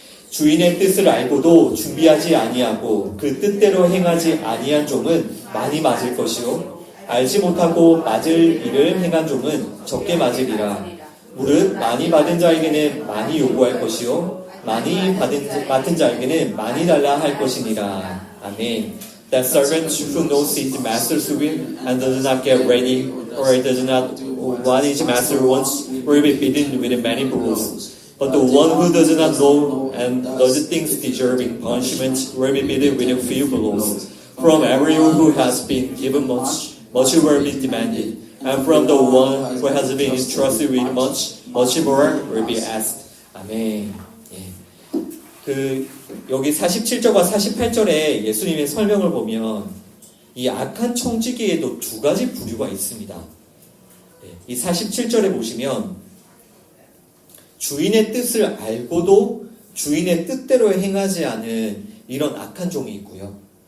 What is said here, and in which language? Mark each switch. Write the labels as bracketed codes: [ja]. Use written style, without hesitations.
[ko] 주인의 뜻을 알고도 준비하지 아니하고 그 뜻대로 행하지 아니한 종은 많이 맞을 것이요 알지 못하고 맞을 일을 행한 종은 적게 맞으리라. 무릇 많이 받은 자에게는 많이 요구할 것이요 많이 맡은 자에게는 많이 달라 할 것이니라. 아멘. [en] That servant who knows his master's will and does not get ready or does not what his master wants will be beaten with many blows. But the one who does not know and does things deserving punishment will be beaten with a few blows. From everyone who has been given much, much will be demanded. And from the one who has been entrusted with much, much more will be asked. [ko] 아멘. 예. 여기 47절과 48절에 예수님의 설명을 보면 이 악한 청지기에도 두 가지 부류가 있습니다. 이 47절에 보시면 주인의 뜻을 알고도 주인의 뜻대로 행하지 않은 이런 악한 종이 있고요.